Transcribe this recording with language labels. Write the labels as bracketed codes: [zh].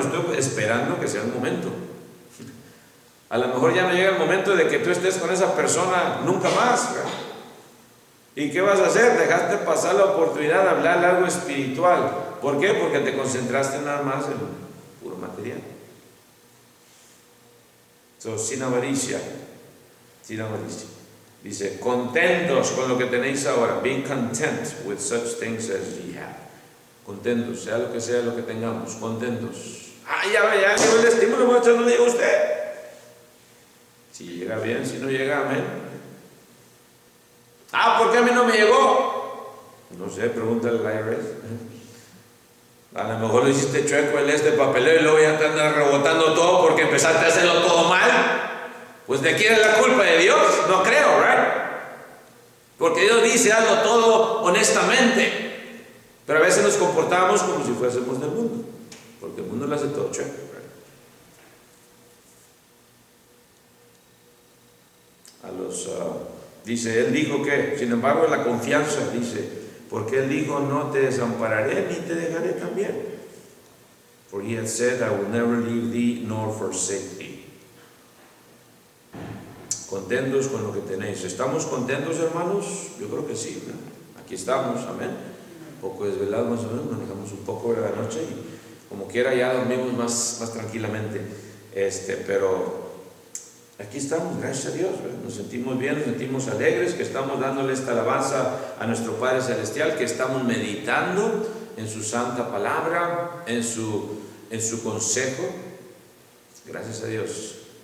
[es] Estoy esperando que sea el momento. A lo mejor ya no llega el momento de que tú estés con esa persona nunca más, ¿verdad? ¿Y qué vas a hacer? Dejaste pasar la oportunidad de hablar algo espiritual. ¿Por qué? Porque te concentraste nada más en puro material. Sin avaricia. Sin avaricia. Dice, contentos con lo que tenéis ahora. [en] Be content with such things as ye have. [es] Contentos, sea lo que tengamos. Contentos. Ya llegó el estímulo, muchachos, no diga usted. Si llega bien, si no llega, amén. ¿Por qué a mí no me llegó? No sé, pregúntale al IRS. A lo mejor lo hiciste chueco el papeleo y luego ya te andas rebotando todo porque empezaste a hacerlo todo mal. Pues ¿de quién es la culpa? ¿De Dios? No creo, ¿right? Porque Dios dice, hazlo todo honestamente. Pero a veces nos comportamos como si fuésemos del mundo. Porque el mundo lo hace todo chueco, ¿right? Dice, Él dijo que, sin embargo, la confianza, dice, porque Él dijo, no te desampararé ni te dejaré también. [en] For He had said, I will never leave thee nor forsake thee. [es] Contentos con lo que tenéis. ¿Estamos contentos, hermanos? Yo creo que sí, ¿no? Aquí estamos, amén. Un poco desvelados más o menos, manejamos un poco de la noche y como quiera ya dormimos más tranquilamente. Pero aquí estamos, gracias a Dios, ¿verdad? Nos sentimos bien, nos sentimos alegres, que estamos dándole esta alabanza a nuestro Padre Celestial, que estamos meditando en su santa palabra, en su consejo. Gracias a Dios.